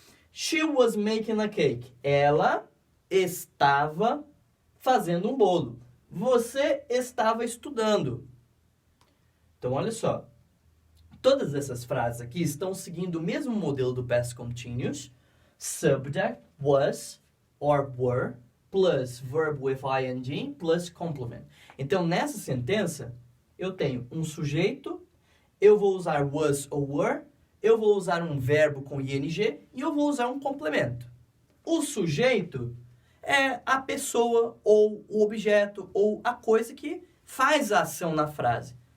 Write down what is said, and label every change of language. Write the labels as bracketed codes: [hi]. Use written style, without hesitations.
[en] She was making a cake. [pt] Ela estava fazendo um bolo. Você estava estudando. Então, olha só. Todas essas frases aqui estão seguindo o mesmo modelo do past continuous. [en] Subject, was, or were, plus verb with ing, plus complement. [pt] Então, nessa sentença, eu tenho um sujeito, eu vou usar was ou were, eu vou usar um verbo com ing e eu vou usar um complemento. O sujeito é a pessoa ou o objeto ou a coisa que faz a ação na frase.